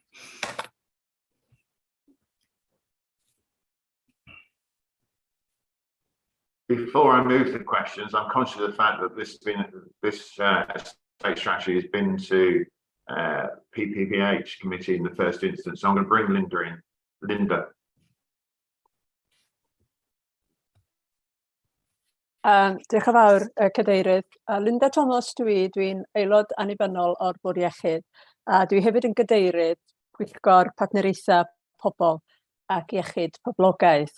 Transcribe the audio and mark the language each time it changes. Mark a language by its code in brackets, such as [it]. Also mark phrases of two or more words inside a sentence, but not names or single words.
[en] Before I move to questions, I'm conscious of the fact that this estate strategy has been to PPPH committee in the first instance. So I'm going to bring Linda in. Linda. [cy] Diolch yn fawr, Cadeirydd. Linda Thomas dwi'n aelod annibynnol o'r Bwrdd Iechyd. Dwi hefyd yn gadeirydd Pwyllgor Partneriaethau Pobl ac Iechyd Poblogaidd.